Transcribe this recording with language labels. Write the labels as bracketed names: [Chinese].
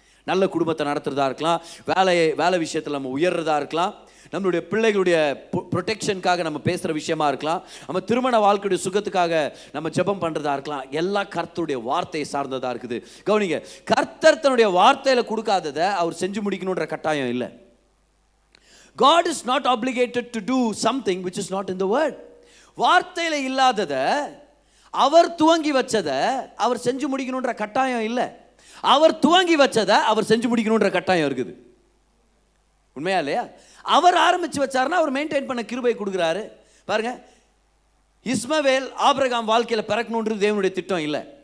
[Tamil] நல்ல குடும்பத்தை நடத்துறதா இருக்கலாம், வேலை விஷயத்தில் நம்ம உயர்றதா இருக்கலாம், நம்மளுடைய பிள்ளைகளுடைய ப்ரொடெக்ஷனுக்காக நம்ம பேசுகிற விஷயமா இருக்கலாம், நம்ம திருமண வாழ்க்கையுடைய சுகத்துக்காக நம்ம ஜெபம் பண்ணுறதா இருக்கலாம். எல்லாம் கர்த்தருடைய வார்த்தையை சார்ந்ததாக இருக்குது. கவனிங்க, கர்த்தர் தன்னுடைய வார்த்தையில் கொடுக்காததை அவர் செஞ்சு முடிக்கணுன்ற கட்டாயம் இல்லை. [English] God is not obligated to do something which is not in the word. [Tamil] வார்த்தையில் இல்லாததை அவர் துவங்கி வச்சதை அவர் செஞ்சு முடிக்கணுன்ற கட்டாயம் இல்லை. அவர் துவங்கி வச்சதை அவர் செஞ்சு முடிக்கணுன்ற கட்டாயம் இருக்குது. உண்மையா இல்லையா? அவர் ஆரம்பிச்சு வச்சாருன்னா அவர் மெயின்டைன் பண்ண கிருபை கொடுக்குறாரு. பாருங்க, இஸ்மவேல் ஆபிரகாம் வாழ்க்கையில் பிறக்கணுன்றது தேவனுடைய திட்டம் இல்லை.